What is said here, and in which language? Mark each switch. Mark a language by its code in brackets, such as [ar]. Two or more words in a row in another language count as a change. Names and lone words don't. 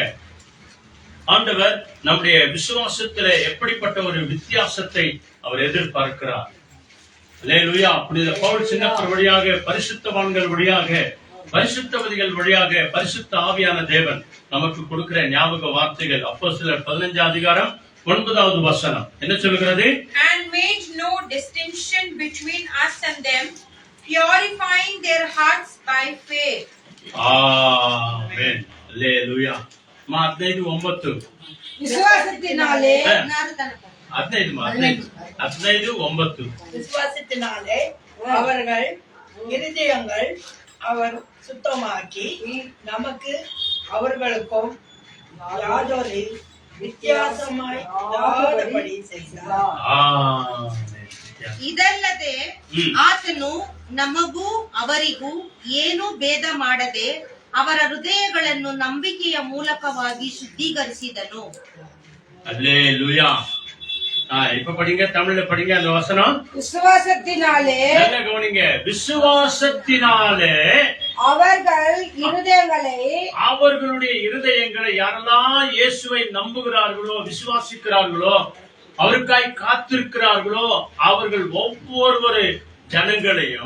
[ta] ஆண்டவர் நம்முடைய விசுவாசத்துல எப்படிப்பட்ட ஒரு வித்தியாசத்தை அவர் எதிர்பார்க்கிறார். அல்லேலூயா. புனித பவுல் சின்னப்பர் வழியாக, பரிசுத்தவான்கள் வழியாக, பரிசுத்தவதிகள் வழியாக பரிசுத்த ஆவியான தேவன் நமக்கு கொடுக்கிற ஞாபக வார்த்தைகள். அப்போஸ்தலர் 15ஆம் அதிகாரம் 9வது வசனம் என்ன சொல்கிறது? [en] And made no distinction between us and them, purifying their hearts by faith. [ta] ஆமென். அல்லேலூயா. 15:9 விசுவாசத்தினாலே 15:9 விசுவாசத்தினாலே அவர்கள் இருதயங்கள் அவர் சுத்தமாக்கி நமக்கு அவர்களுக்கும் யாதொரு வித்தியாசமாய் இராதபடி செய்தார். [kn] ಇದಲ್ಲದೆ ಆತನು ನಮಗೂ ಅವರಿಗೂ ಏನೂ ಭೇದ ಮಾಡದೆ ಅವರ ಹೃದಯಗಳನ್ನು ನಂಬಿಕೆಯ ಮೂಲಕವಾಗಿ ಶುದ್ಧೀಕರಿಸಿದನು. [ta] அல்லேலூயா. இப்ப படிங்க, தமிழ்ல படிங்க அந்த வசனம். விசுவாசத்தினாலே, நல்லா கவனிங்க, விசுவாசத்தினாலே அவர்களுடைய இருதயங்களை யாரெல்லாம் இயேசுவை நம்புகிறார்களோ, விசுவாசிக்கிறார்களோ, அவருக்காய் காத்திருக்கிறார்களோ, அவர்கள் ஒவ்வொரு ஜனங்களையும்